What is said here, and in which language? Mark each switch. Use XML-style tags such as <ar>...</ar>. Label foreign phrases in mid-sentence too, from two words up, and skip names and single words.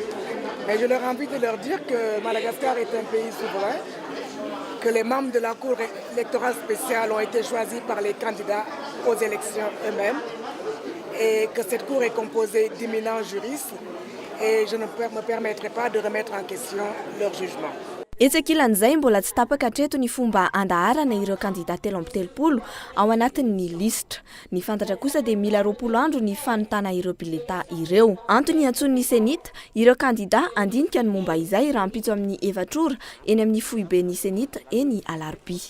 <fr>Mais je leur ai envie de leur dire que Madagascar est un pays souverain, que les membres de la Cour électorale spéciale ont été choisis par les candidats aux élections eux-mêmes et que cette Cour est composée d'éminents juristes et je ne me permettrai pas de remettre en question leur jugement.</fr> <mg>Etsekilan'izay mbola tsy tapaka hatreto ny fomba andaharana ireo kandidat 3 ao anatin'ny listra. Ny fantatra kosa dia mila 20 andro ny fanotana ireo bileta ireo. Antony antson'ny senita ireo kandidat andinika ny momba izay raha ampitso amin'ny 2 ora eny amin'ny foiben'ny senita eny alarobia.</mg>